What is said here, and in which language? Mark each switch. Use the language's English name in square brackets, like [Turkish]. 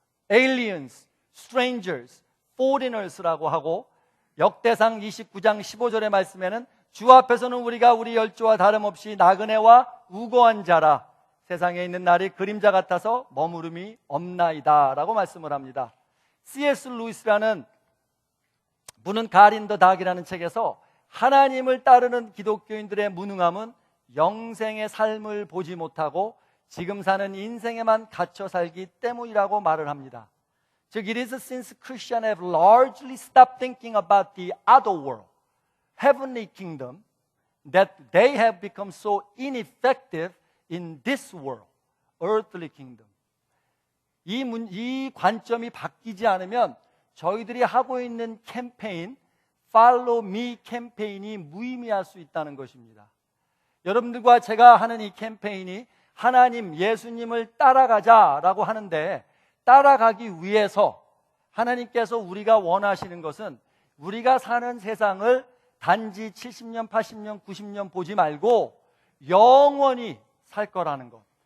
[English] aliens, strangers, foreigners [Korean] 라고 하고 역대상 29장 15절의 말씀에는 주 앞에서는 우리가 우리 열조와 다름없이 나그네와 우고한 자라 세상에 있는 날이 그림자 같아서 머무름이 없나이다 라고 말씀을 합니다. C.S. 루이스라는 분은 God in the Dark이라는 책에서 하나님을 따르는 기독교인들의 무능함은 영생의 삶을 보지 못하고 지금 사는 인생에만 갇혀 살기 때문이라고 말을 합니다. [English] 즉, it is since Christians have largely stopped thinking about the other world, heavenly kingdom, that they have become so ineffective in this world, earthly kingdom. [Korean] 이 관점이 바뀌지 않으면 저희들이 하고 있는 캠페인, Follow Me 캠페인이 무의미할 수 있다는 것입니다. 여러분들과 제가 하는 이 캠페인이 하나님, 예수님을 따라가자라고 하는데 따라가기 위해서 하나님께서 우리가 원하시는 것은 우리가 사는 세상을 단지 70년, 80년, 90년 보지 말고 영원히 살 거라는 것.